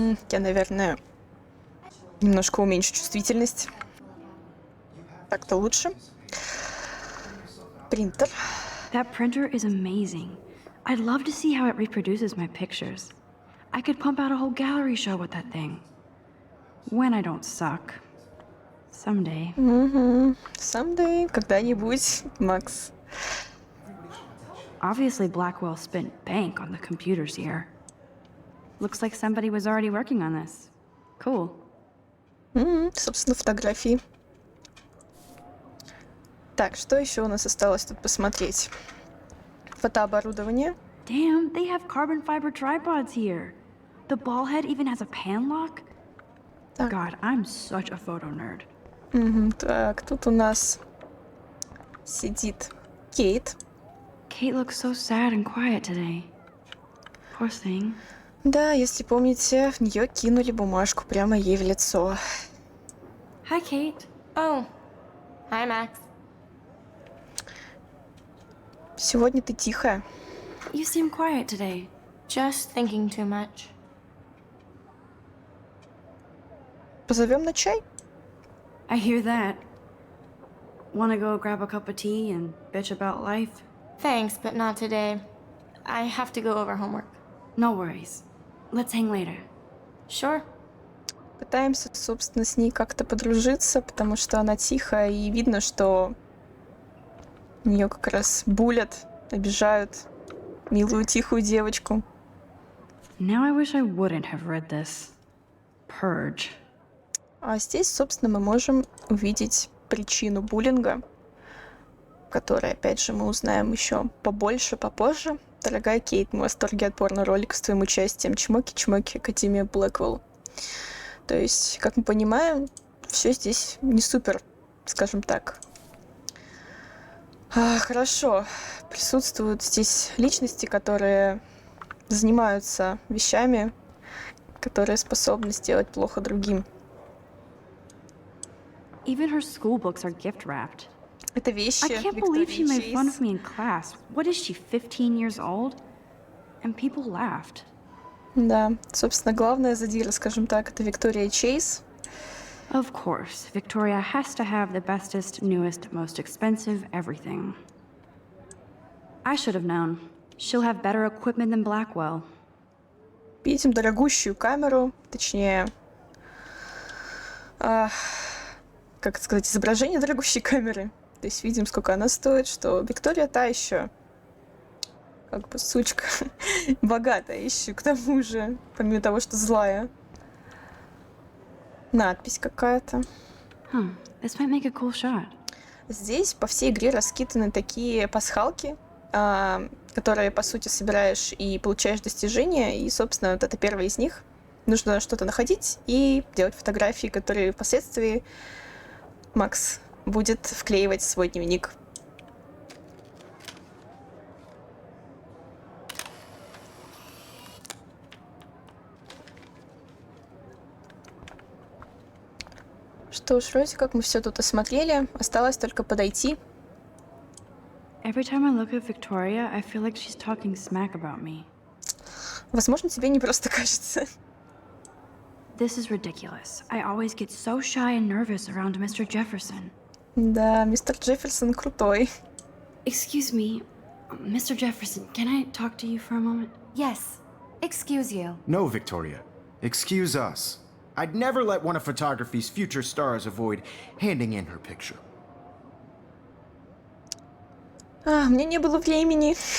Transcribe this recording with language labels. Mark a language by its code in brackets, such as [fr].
[ru] Я, наверное, немножко уменьшу чувствительность. Так-то лучше. Принтер. [en] That printer is amazing. I'd love to see how it reproduces my pictures. I could pump out a whole gallery show with that thing. When I don't suck. Someday. Someday, [ru] когда-нибудь, Макс. [en] Obviously, Blackwell spent bank on the computers here. Looks like somebody was already working on this. Cool. [ru] Собственно, фотографии. Так, что еще у нас осталось тут посмотреть? Фотооборудование. [en] Damn, they have carbon fiber tripods here. The ball head even has a pan lock. [ru] Так. [en] God, I'm such a photo nerd. [ru] Так, тут у нас сидит Кейт. [en] Kate looks so sad and quiet today. Poor thing. [ru] Да, если помните, в нее кинули бумажку прямо ей в лицо. [en] Hi, Kate. Oh. Hi, Max. [ru] Сегодня ты тихая. [en] You seem quiet today. Just thinking too much. [ru] Позовем на чай? [en] I hear that. Wanna go grab a cup of tea and bitch about life? Thanks, but not today. I have to go over homework. No worries. Let's hang later. Sure. [ru] Пытаемся, собственно, с ней как-то подружиться, потому что она тихая, и видно, что ее как раз булят, обижают милую тихую девочку. [en] Now I wish I wouldn't have read this. Purge. [ru] А здесь, собственно, мы можем увидеть причину буллинга, которой, опять же, мы узнаем еще побольше, попозже. Дорогая Кейт, мы в восторге от порно-ролика с твоим участием. Чмоки-чмоки, Академия Блэквелл. То есть, как мы понимаем, все здесь не супер, скажем так. Хорошо. Присутствуют здесь личности, которые занимаются вещами, которые способны сделать плохо другим. [en] Even her school books are gift wrapped. [ru] Это вещи [en] I can't believe she [ru] Виктории [en] made fun of [ru] Чейз. [en] me in class. What is she, 15 years old? And people laughed. [ru] Да, собственно, главная задира, скажем так, это Виктория Чейз. [en] Of course, Victoria has to have the bestest, newest, most expensive everything. I should have known. She'll have better equipment than Blackwell. [ru] Видим дорогущую камеру, точнее, как сказать, изображение дорогущей камеры. То есть видим, сколько она стоит, что Виктория та еще, как бы, сучка, богатая еще, к тому же, помимо того, что злая. Надпись какая-то. [en] This might make a cool shot. [ru] Здесь по всей игре раскиданы такие пасхалки, которые, по сути, собираешь и получаешь достижения, и, собственно, вот это первое из них. Нужно что-то находить и делать фотографии, которые впоследствии Макс будет вклеивать в свой дневник. Что ж, вроде как мы все тут осмотрели, осталось только подойти. [en] Every time I look at Victoria, I feel like she's talking smack about me. [ru] Возможно, тебе не просто кажется. [en] This is ridiculous. I always get so shy and nervous around Mr. Jefferson. [ru] Да, мистер Джефферсон крутой. [en] Excuse me, Mr. Jefferson, can I talk to you for a moment? Yes. Excuse you. No, Victoria. Excuse us. I'd never let one of photography's future stars avoid handing in her picture. [ru] У меня не было времени.